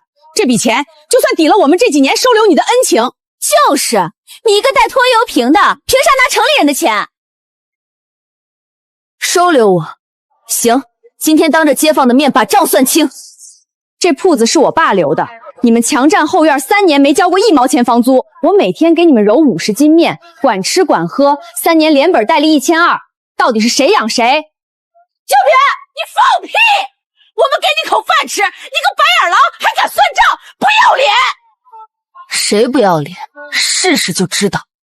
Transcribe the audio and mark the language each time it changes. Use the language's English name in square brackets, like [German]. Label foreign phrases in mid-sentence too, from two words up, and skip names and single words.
[Chinese] 這筆錢就算抵了我們這幾年收留你的恩情。就是你一個带拖油瓶的，憑啥拿城裡人的錢收留我？行，今天当着街坊的面把賬算清。这鋪子是我爸留的，你們強占後院3年沒交過1毛錢房租，我每天給你們揉50斤麵，管吃管喝，3年連本帶利1200，到底是誰養誰？就別，你放屁！我們給你口飯吃，你個白眼狼還敢算賬，不要臉！誰不要臉？試試就知道。